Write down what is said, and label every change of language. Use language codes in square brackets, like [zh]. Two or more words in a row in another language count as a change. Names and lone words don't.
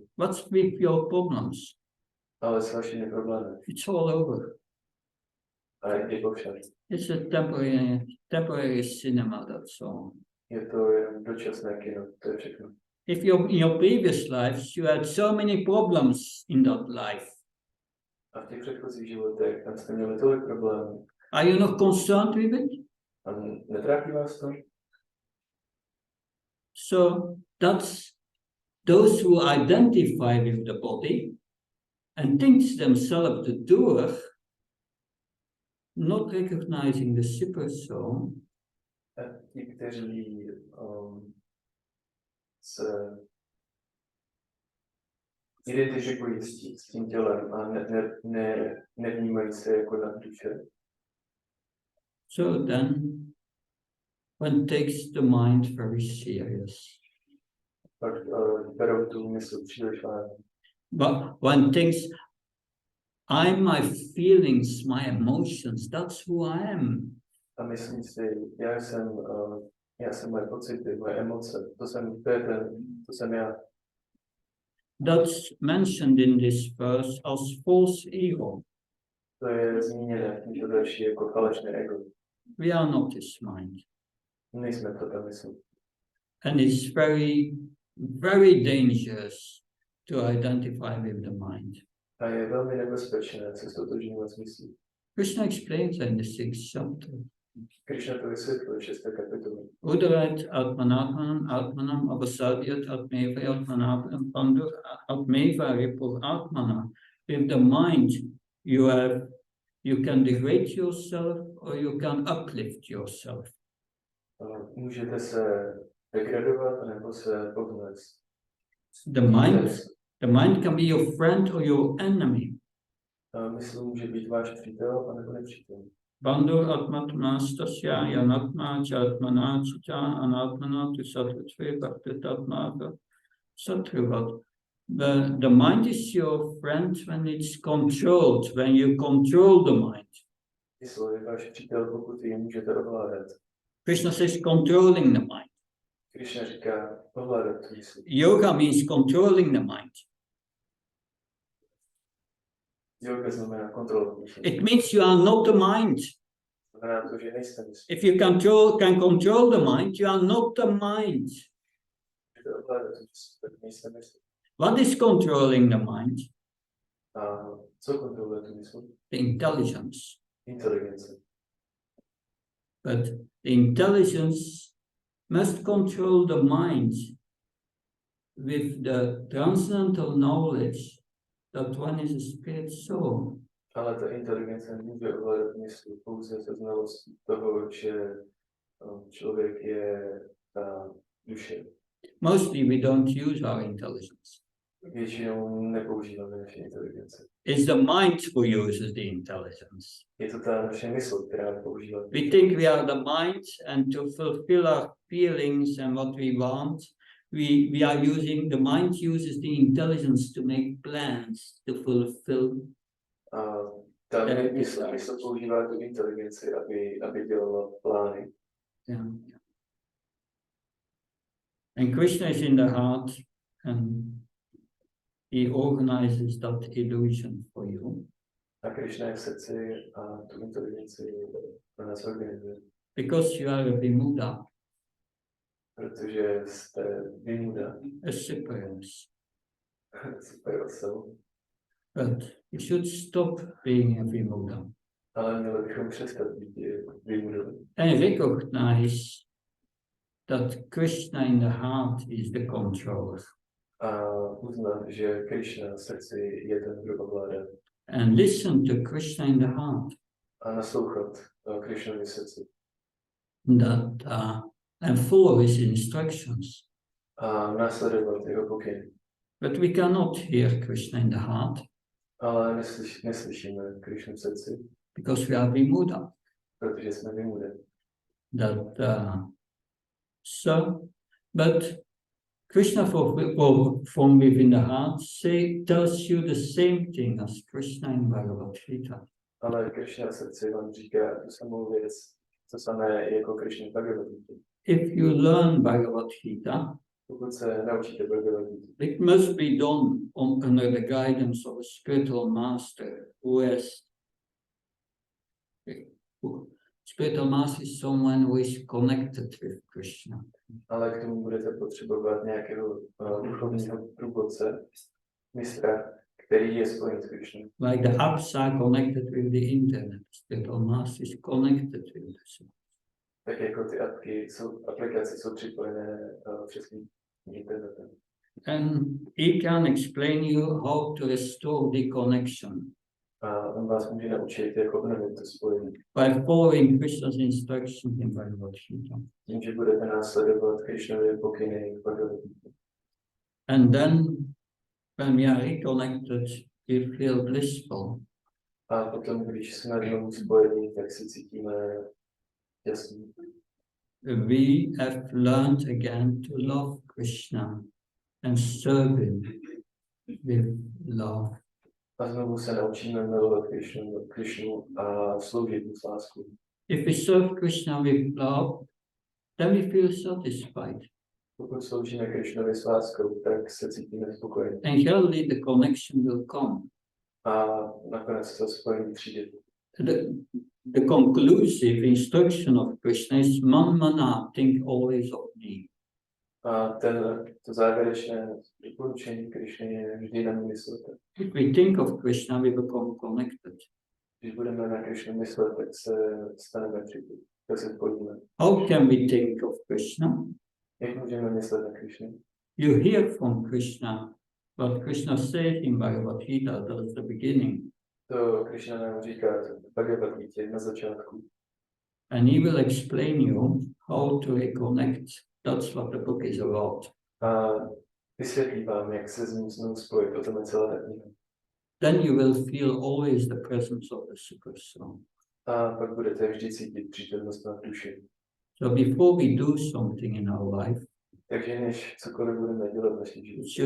[en] What's with your problems? [cs] Ale s vašimi problémy. [en] It's all over. [cs] A je to vše. [en] It's a temporary cinema, that's all. [cs] Je to jen dočasné kino, to je všechno. [en] If in your previous lives you had so many problems in that life, [cs] A v těch předchozích životech tam jste měli tolik problémů. [en] are you not concerned with it? [cs] A netrápí vás to? [en] So that's those who identify with the body and thinks themselves the doer, not recognizing the super soul. [cs] A ti, kteří se identifikují s tím tělem a nevnímají se jako na duše. [en] So then one takes the mind very serious. [cs] Pak berou tu mysl příliš vážně. [en] But one thinks, I'm my feelings, my emotions. That's who I am. [cs] A myslím si, já jsem moje pocity, moje emoce, to jsem já. [en] That's mentioned in this verse as false ego. [cs] To je zmíněné v tomto verši jako falešné ego. [en] We are not this mind. [cs] Nejsme to ta mysl. [en] And it's very, very dangerous to identify with the mind. [cs] A je velmi nebezpečné se stotožňovat s myslí. [en] Krishna explains in the 6th chapter. [cs] Krishna to vysvětluje v 6. kapitole. [sa] Udarat atmanatmanam atmanam avasadyat atmeva atmanam pandur atmeva ripur atmana. [en] With the mind you can degrade yourself or you can uplift yourself. [cs] Můžete se degradovat nebo se povznést. [en] The mind can be your friend or your enemy. [cs] Mysl může být váš přítel anebo nepřítel. [sa] Bandur atmatmastasya yanatma chatmana chita anatmana tu sattvatve bhaktitatmava sattvat. [en] The mind is your friend when it's controlled, when you control the mind. [cs] Mysl je váš přítel, pokud ji můžete ovládat. [en] Krishna says controlling the mind. [cs] Krishna říká ovládat tu mysl. [en] Yoga means controlling the mind. [cs] Yoga znamená kontrolovat mysl. [en] It means you are not the mind. [cs] Znamená to, že nejste mysl. [en] If you can control the mind, you are not the mind. [cs] Můžete ovládat tu mysl, tak nejste mysl. [en] What is controlling the mind? [cs] A co kontroluje tu mysl? [en] The intelligence. [cs] Inteligence. [en] But the intelligence must control the mind with the transcendental knowledge that one is a spirit soul. [cs] Ale ta inteligence může ovládat mysl pouze se znalostí toho, že člověk je ta duše. [en] Mostly we don't use our intelligence. [cs] Většinou nepoužíváme naše inteligence. [en] It's the mind who uses the intelligence. [cs] Je to ta naše mysl, která používá. [en] We think we are the mind, and to fulfill our feelings and what we want, we are using, the mind uses the intelligence to make plans to fulfill. [cs] Ta mysl používá tu inteligenci, aby dělala plány. [en] Yeah. And Krishna is in the heart, and he organizes that illusion for you. [cs] A Krishna je v srdci a tu inteligenci pro nás organizuje. [en] Because you are a Vimuda, [cs] Protože jste Vimuda. a Bprs. Super osoba. [en] But you should stop being a Vimuda [cs] Ale měli bychom přestat být Vimudou. [en] and recognize that Krishna in the heart is the controller. [cs] A uznat, že Krishna v srdci je ten, kdo ovládá. [en] And listen to Krishna in the heart. [cs] A naslouchat Krishnovi v srdci. [en] And follow his instructions. [cs] A následovat jeho pokyny. [en] But we cannot hear Krishna in the heart [cs] Ale neslyšíme Krishnu v srdci, [en] because we are Vimuda. [cs] protože jsme Vimuda. [en] But Krishna from within the heart tells you the same thing as Krishna in Bhagavad Gita. [cs] Ale Krishna v srdci vám říká tu samou věc, co samé jako Krishna v Bhagavad Gita. [en] If you learn Bhagavad Gita, [cs] pokud se naučíte Bhagavad Gita, [en] it must be done under the guidance of a spiritual master spiritual master is someone who is connected with Krishna. [cs] ale k tomu budete potřebovat nějakého duchovního průvodce, mistra, který je spojen s Krishnou. [en] Like the apps are connected with the internet, spiritual master is connected with the soul. [cs] Tak jako ty aplikace jsou připojené přes internetem. [en] And he can explain you how to restore the connection [cs] A on vás může naučit, jak obnovit to spojení. [en] by following Krishna's instructions in Bhagavad Gita. [cs] Tím, že budete následovat Krishnovy pokyny v Bhagavad Gita. [en] And then, when we are reconnected, we feel blissful. [cs] A potom, když jsme znovu spojení, tak si cítíme jasný. [en] We have learned again to love Krishna and serve him with love. [cs] A znovu se naučíme milovat Krišnu a sloužit mu s láskou. [en] If we serve Krishna with love, then we feel satisfied. [cs] Pokud sloužíme Krišnovi s láskou, tak se cítíme spokojení. [en] And gradually the connection will come. [cs] A nakonec to spojení přijde. [en] The conclusive instruction of Krishna is [sa] man mana, [en] think always of me. [cs] A to závěrečné doporučení Krišny je vždy na mě myslet. [en] If we think of Krishna, we become connected. [cs] Když budeme na Krišnu myslet, tak se staneme připojeni, tak se spojíme. [en] How can we think of Krishna? [cs] Jak můžeme myslet na Krišnu? [en] You hear from Krishna what Krishna says in Bhagavad Gita, that's the beginning. [cs] To Krišna nám říká v Bhagavad Gita na začátku. [en] And he will explain you how to reconnect. That's what the book is about. [cs] A vysvětlí vám, jak se s ním znovu spojit, o tom je celá ta kniha. [en] Then you will feel always the presence of the Super Soul. [cs] A pak budete vždy cítit přítomnost na duši. [en] So before we do something in our life, [cs] Takže než cokoliv budeme dělat v našem životě,